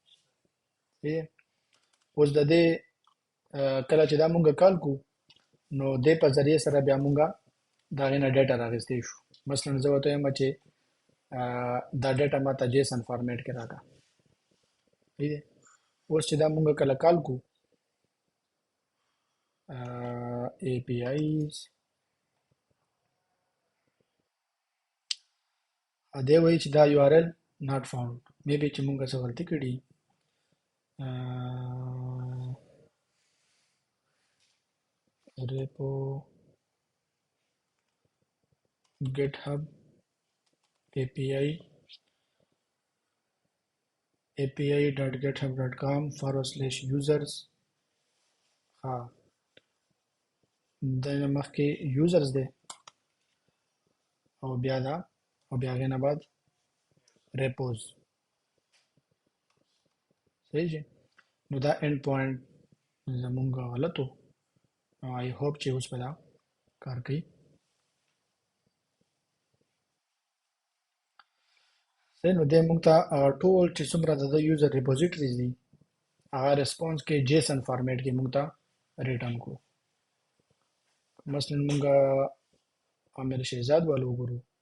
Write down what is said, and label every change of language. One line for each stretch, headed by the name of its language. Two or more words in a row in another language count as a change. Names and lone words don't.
Pashto: اوس د دې کله چې دا مونږ کال کو نو دې په ذریعې سره بیا مونږ د هغې نه ډیټا راغستی شو مثلا زه ورته وایم چې دا ډیټا ما ته
English: JSON format
Pashto: کې راکړه صحیح دی اوس چې دا مونږ کله کال کو اے پی آئیز دی وایي چې دا
English: URL not found
Pashto: مې بي چې مونږ څه غلطي کړي ریپو GitHub API api.github.com/users ها د مخکې یوزرز دی او بیا دا او بیا هغې نه بعد ریپوز. صحیح شي. نو دا
English: end point
Pashto: زمونږ غلط و.
English: I hope
Pashto: چې اوس به دا کار کوي. صحیح. نو دی مونږ ته ټول چې څومره د
English: user repositories
Pashto: دي هغه ریسپانس کې
English: JSON format
Pashto: کې مونږ ته ریټرن کو. مثلا مونږ عامر شهزاد والو وګورو.